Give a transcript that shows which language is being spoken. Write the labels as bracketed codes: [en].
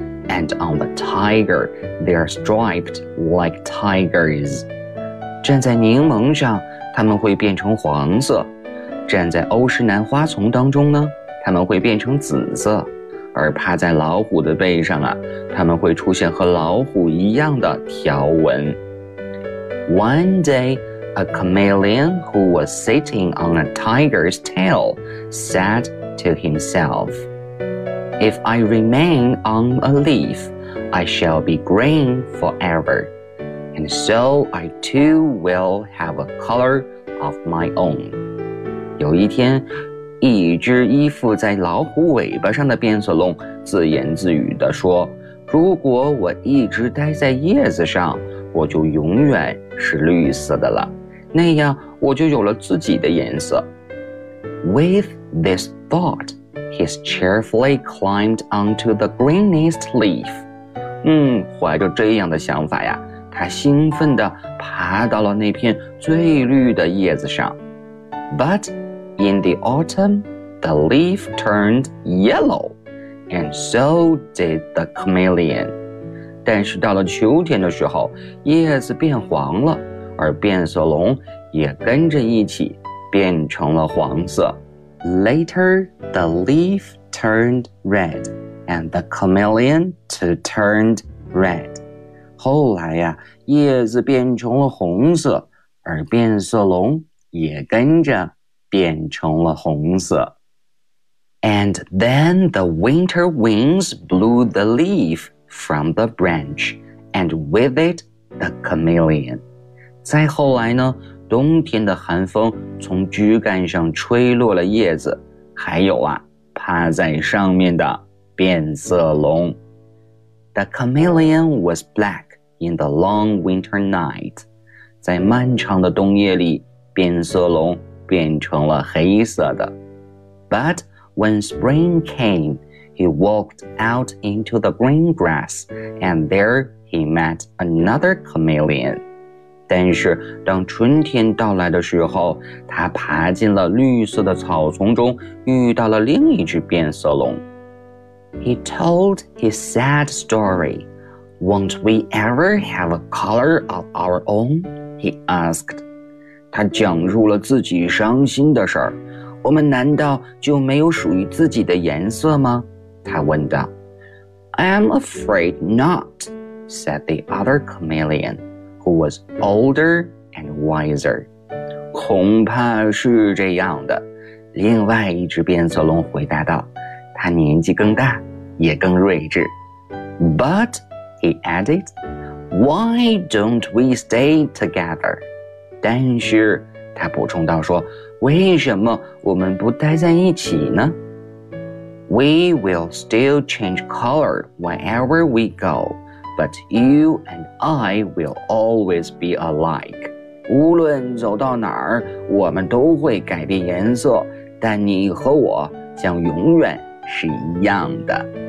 [en] And on the tiger, they are striped like tigers. [zh] 站在柠檬上，它们会变成黄色。站在欧石南花丛当中呢，它们会变成紫色。而趴在老虎的背上啊，它们会出现和老虎一样的条纹。 [en] One day, a chameleon who was sitting on a tiger's tail said to himself, If I remain on a leaf, I shall be green forever, and so I too will have a color of my own. [zh] 有一天，一只依附在老虎尾巴上的变色龙自言自语地说，如果我一直待在叶子上，我就永远是绿色的了，那样我就有了自己的颜色。 [en] With this thought, he cheerfully climbed onto the greenest leaf. [zh] 怀着这样的想法呀，他兴奋地爬到了那片最绿的叶子上。 [en] ButIn the autumn, the leaf turned yellow, and so did the chameleon. [zh] 但是到了秋天的时候，叶子变黄了，而变色龙也跟着一起变成了黄色。 [en] Later, the leaf turned red, and the chameleon too turned red. [zh] 后来呀，叶子变成了红色，而变色龙也跟着变成了红色。 [en] And then the winter winds blew the leaf from the branch, and with it, the chameleon. [zh] 再后来呢，冬天的寒风从枝干上吹落了叶子，还有啊，趴在上面的变色龙。 [en] The chameleon was black in the long winter night. [zh] 在漫长的冬夜里，变色龙变成了黑色的。 [en] But when spring came, he walked out into the green grass, and there he met another chameleon. [zh] 但是当春天到来的时候，他爬进了绿色的草丛中，遇到了另一只变色龙。 [en] He told his sad story. Won't we ever have a color of our own? He asked. [zh] 他讲述了自己伤心的事儿，我们难道就没有属于自己的颜色吗？他问道。 [en] I'm afraid not, said the other chameleon, who was older and wiser. [zh] 恐怕是这样的，另外一只变色龙回答道，他年纪更大，也更睿智。 [en] But, he added, why don't we stay together? [zh] 但是他补充道说，为什么我们不待在一起呢？ [en] We will still change color whenever we go, but you and I will always be alike. [zh] 无论走到哪儿，我们都会改变颜色，但你和我将永远是一样的。